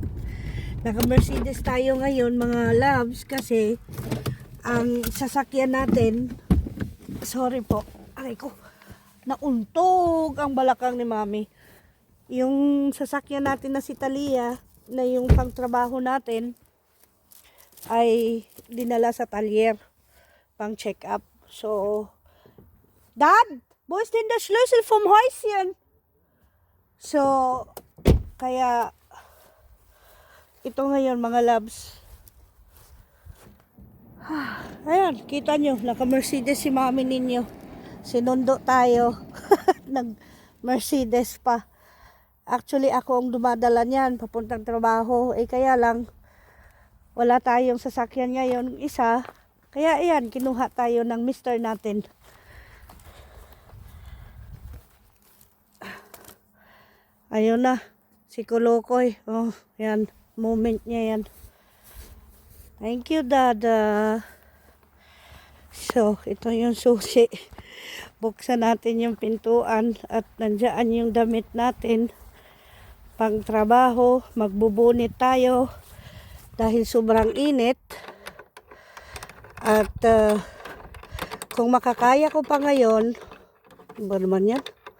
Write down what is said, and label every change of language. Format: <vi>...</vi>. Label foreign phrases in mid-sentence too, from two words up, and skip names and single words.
<tl>Naka Mercedes tayo ngayon mga loves kasi ang sasakyan natin, sorry po, aray ko, nauntog ang balakang ni mami. Yung sasakyan natin na si Talia, na yung pangtrabaho natin, ay dinala sa talyer pang check up. So Dad,</tl> <de>wo ist denn der Schlüssel vom Häuschen?</de> <tl>So kaya ito ngayon mga loves. Ayan, kita nyo, naka Mercedes si mami ninyo. Sinundo tayo nag Mercedes pa. Actually ako ang dumadala niyan papuntang trabaho, kaya lang wala tayong sasakyan ngayon isa, kaya ayan, kinuha tayo ng mister natin. Ayun na si Kolokoy, oh yan, moment niya yan.</tl> <en>Thank you, Dada. So,</en> <tl>ito yung susi. Buksan natin yung pintuan at nandiyan yung damit natin. Pang trabaho, magbubunit tayo dahil sobrang init. At kung makakaya ko pa ngayon, ba naman yan?</tl>